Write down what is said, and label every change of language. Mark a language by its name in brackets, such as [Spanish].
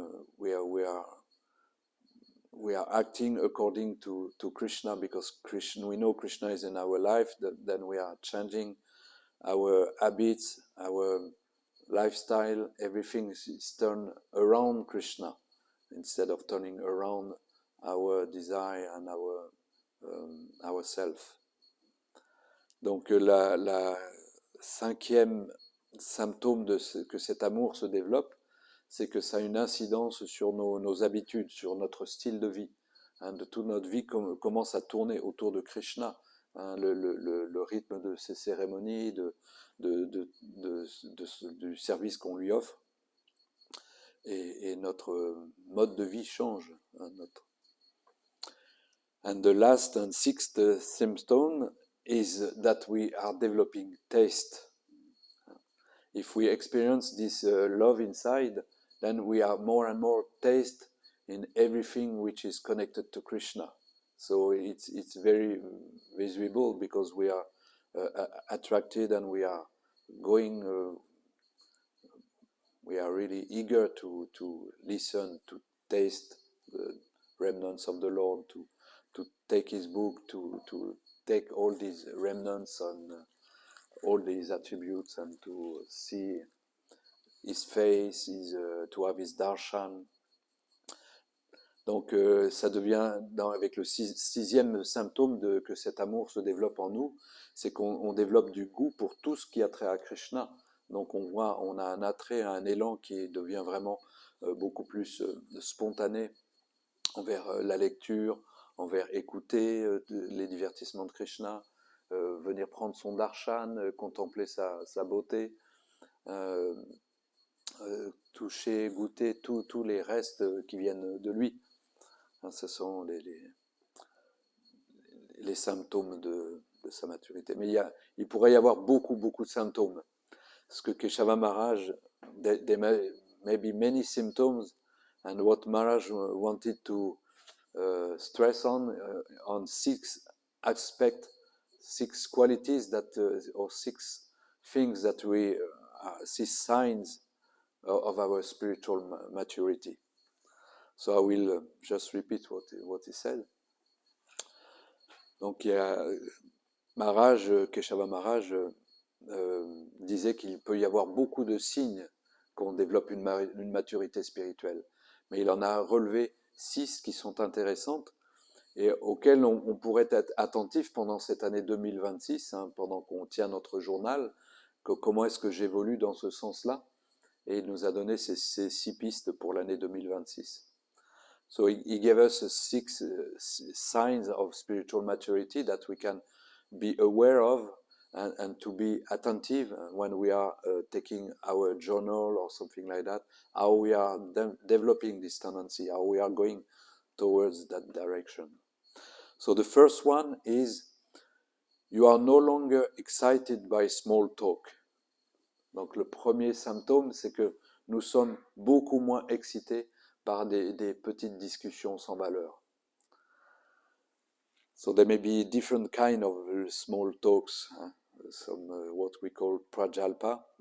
[English] We are acting according to Krishna because we know Krishna is in our life. Then we are changing our habits, our lifestyle. Everything is turned around Krishna instead of turning around our desire and our self. [French] Donc la cinquième symptôme que cet amour se développe, c'est que ça a une incidence sur nos habitudes, sur notre style de vie. De toute notre vie commence à tourner autour de Krishna. Le rythme de ces cérémonies, du service qu'on lui offre, et notre mode de vie change. [English] And the last and sixth symptom is that we are developing taste. If we experience this love inside, then we are more and more taste in everything which is connected to Krishna. So it's very visible because we are attracted, and we are going. We are really eager to listen, to taste the remnants of the Lord, to take His book, to take all these remnants and all these attributes, and to see His face, to have His darshan. [French] Donc ça devient, avec le sixième symptôme que cet amour se développe en nous, c'est qu'on développe du goût pour tout ce qui a trait à Krishna. Donc on a un attrait, un élan qui devient vraiment beaucoup plus spontané envers la lecture, envers écouter les divertissements de Krishna, venir prendre son darshan, contempler sa beauté, toucher, goûter tous les restes qui viennent de lui. Ce sont les symptômes de sa maturité. Mais il pourrait y avoir beaucoup de symptômes. Parce que [English] Keshava Maharaj, there may be many symptoms, and what Maharaj wanted to stress on 6 aspects, 6 qualities or 6 things that we see signs of our spiritual maturity. So I will just repeat what he said. [French] Donc il y a Keshava Maharaj disait qu'il peut y avoir beaucoup de signes qu'on développe une maturité spirituelle. Mais il en a relevé 6 qui sont intéressantes et auxquelles on pourrait être attentif pendant cette année 2026, pendant qu'on tient notre journal, comment est-ce que j'évolue dans ce sens-là. Et il nous a donné ces 6 pistes pour l'année 2026. [English] So he gave us 6 signs of spiritual maturity that we can be aware of and to be attentive when we are taking our journal or something like that, how we are developing this tendency, how we are going towards that direction. So the first one is, you are no longer excited by small talk. [French] Donc le premier symptôme, c'est que nous sommes beaucoup moins excités par des petites discussions sans valeur. [English] So there may be different kind of small talks, some what we call prajalpa.